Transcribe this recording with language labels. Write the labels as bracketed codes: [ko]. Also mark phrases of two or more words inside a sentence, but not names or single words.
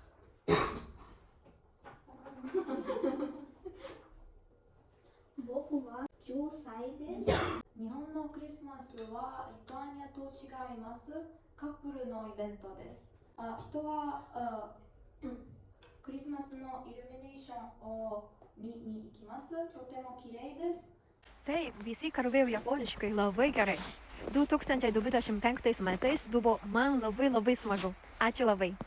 [ja] 僕は9歳です。日本のクリスマスはリトアニアと違います。カップルのイベントです。人はクリスマスのイルミネーションを見に行きます。とても綺麗です。 [lt] Taip, visi kalbėjo japoniškai labai gerai. 2025 metais buvo man labai smagu. Ačiū labai.